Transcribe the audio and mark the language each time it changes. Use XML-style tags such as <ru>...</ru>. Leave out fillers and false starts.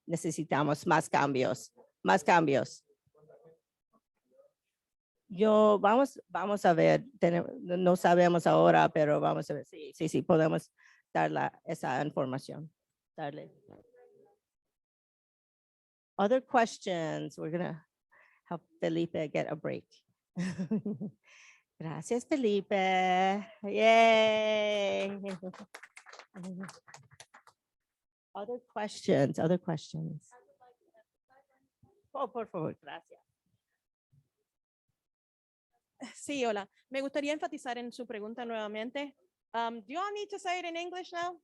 <es>Necesitamos más cambios, más cambios. Vamos a ver, no sabemos ahora, pero vamos a ver. Sí, podemos dar esa información. Darle.</es> <en>Other questions? We're gonna help Felipe get a break.</en> <es>Gracias, Felipe. Yay.</es> <en>Other questions, other questions.</en> <es>Oh, por favor, gracias. Sí, hola. Me gustaría enfatizar en su pregunta nuevamente.</es> <en>Do you all need to say it in English now?</en>